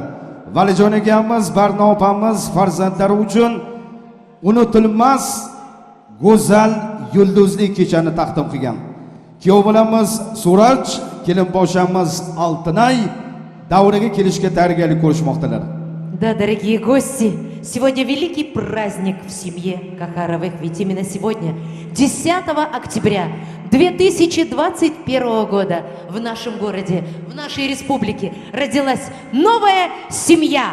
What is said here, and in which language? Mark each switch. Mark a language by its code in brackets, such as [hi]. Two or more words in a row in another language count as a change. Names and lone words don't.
[uz] Valijon akamiz, Barno opamiz farzandlari uchun unutilmas go'zal yulduzli kechani taqdim qilgan. Kuyov bolamiz Suraj, kelinboshamiz Алтынай davriga kelishga tayyorgarlik ko'rishmoqdalar. [ru] Да, дорогие гости, сегодня великий праздник в семье Кахаровых, ведь именно сегодня, 10 октября 2021 года в нашем городе, в нашей республике родилась новая семья.